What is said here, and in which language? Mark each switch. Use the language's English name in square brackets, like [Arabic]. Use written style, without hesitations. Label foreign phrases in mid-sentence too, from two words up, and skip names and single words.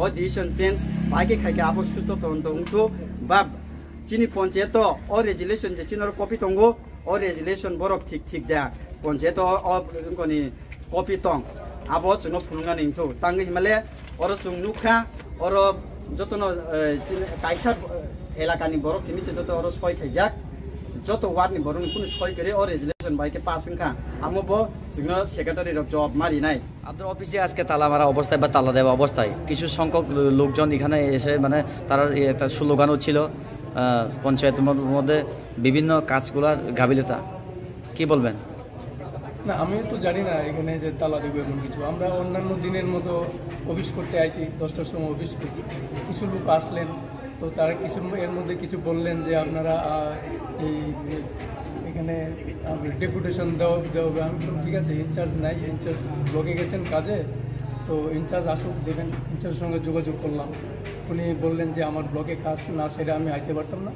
[Kok Borok] डिसिसन चेन्ज बाइके खायखा आबो सुचतन दंथु बा चिनि पञ्चायत अ रेजुलेशन जे चिनर कपि दंगो अ रेजुलेशन बरक ठीक दा पञ्चायत अ अंकनि कपि दं आबो जोंनो फुलुंगानि इंथु तांगि हिमाले अर जों नुखा अर जतन काइसा एलाकानि बरक सिमिचे जत अर सय खायजाक जत वार्डनि बरकनि कुनु सय करे अ रेजुलेशन बाइके पासिंखा आमबो जोंनो सेक्रेटारि रक जब मारिनाय [Bangla] আপনার অফিসে আজকে তালা মারা অবস্থায় বা তালা দেওয়া অবস্থায় কিছু সংখ্যক লোকজন এখানে এসে মানে তারা একটা স্লোগানও ছিল পঞ্চায়েতের মধ্যে বিভিন্ন কাজগুলোর গাফিলতা কি বলবেন না আমি তো জানি না এখানে যে তালা দেবো এমন কিছু আমরা অন্যান্য দিনের মতো অফিস করতে আইছি 10টার সময় অফিস করছি কিছু লোক আসলেন তো তারা কিছু এর মধ্যে কিছু বললেন যে আপনারা এই এখানে ডেপুটেশন দেওয়া আমি ঠিক আছে ইনচার্জ নাই ইনচার্জ ব্লকে গেছেন কাজে তো ইনচার্জ আসুক দেবেন ইনচার্জের সঙ্গে যোগাযোগ করলাম উনি বললেন যে আমার ব্লকে কাজ না সেটা আমি আইতে পারতাম না।